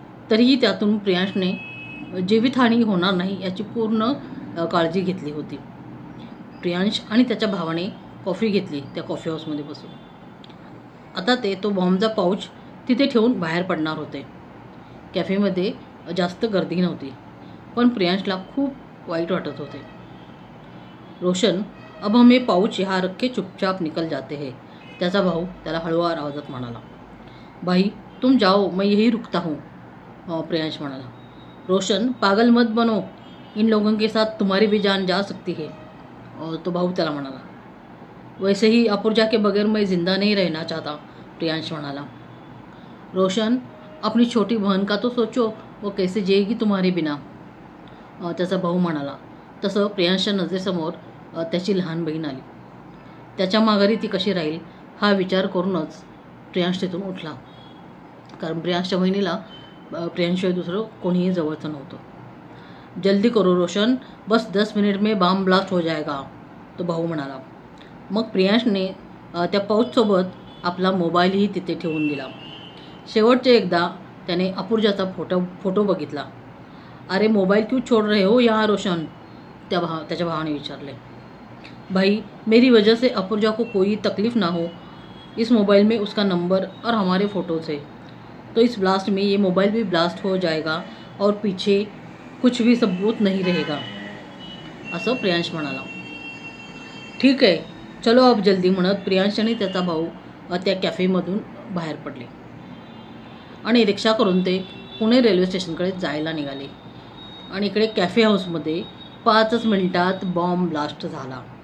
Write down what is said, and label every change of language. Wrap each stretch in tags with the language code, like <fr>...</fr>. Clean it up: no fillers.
<mr>तरीही त्यातून प्रियांशने जीवितहानी होणार नाही याची पूर्ण काळजी घेतली होती। प्रियांश आणि त्याच्या भावाने कॉफी घेतली त्या कॉफी हाऊसमध्ये बसून। आता तो बॉम्बचा पाऊच तिथे ठेवून बाहेर पडणार होते। कॅफेमध्ये जास्त गर्दी नव्हती, पण प्रियांशला खूप वाईट वाटत होते।</mr> <hi>रोशन, अब हमें पाउच यहाँ रख के चुपचाप निकल जाते हैं,</hi> <mr>त्याचा भाऊ त्याला हळूवार आवाजात म्हणाला।</mr> <hi>भाई तुम जाओ, मैं यही रुकता हूँ,</hi> <mr>प्रियांश म्हणाला।</mr> <hi>रोशन, पागल मत बनो, इन लोगों के साथ तुम्हारी भी जान जा सकती है,</hi> <mr>तो भाऊ त्याला म्हणाला।</mr> <hi>वैसे ही अपूर्जा के बगैर मैं जिंदा नहीं रहना चाहता,</hi> <mr>प्रियांश म्हणाला।</mr> <hi>रोशन, अपनी छोटी बहन का तो सोचो, वो कैसे जिएगी तुम्हारे बिना,</hi> <mr>त्याचा भाऊ म्हणाला। तसं प्रियांशच्या नजरेसमोर त्याची लहान बहीण आली। त्याच्या माघारी ती कशी राहील हा विचार करूनच प्रियांश तिथून उठला, कारण प्रियांशच्या बहिणीला प्रियांशशिवाय दुसरं कोणीही जवळचं नव्हतं।</mr> <hi>जल्दी करो रोशन, बस 10 मिनट में बॉम्ब ब्लास्ट हो जाएगा,</hi> <mr>तो भाऊ म्हणाला। मग प्रियांशने त्या पाऊचसोबत आपला मोबाईलही तिथे ठेवून दिला। शेवटचे एकदा त्याने अपूर्जाचा फोटो बघितला।</mr> <hi>अरे मोबाइल क्यों छोड़ रहे हो यहाँ रोशन,</hi> <mr>त्याच्या भावाने विचारले।</mr> <hi>भाई मेरी वजह से अपूर्जा को कोई तकलीफ ना हो, इस मोबाइल में उसका नंबर और हमारे फ़ोटोज़ है, तो इस ब्लास्ट में ये मोबाइल भी ब्लास्ट हो जाएगा और पीछे कुछ भी सबूत नहीं रहेगा,</hi> <mr>असं प्रियांश म्हणाला। ठीक आहे,</mr> <hi>चलो अब जल्दी</hi> <mr>म्हणत प्रियांश आणि त्याचा भाऊ त्या कॅफेमधून बाहेर पडले आणि रिक्षा करून ते पुणे रेल्वे स्टेशनकडे जायला निघाले। आणि इकडे कॅफे हाऊसमध्ये 5 मिनिटात बॉम्ब ब्लास्ट झाला।</mr>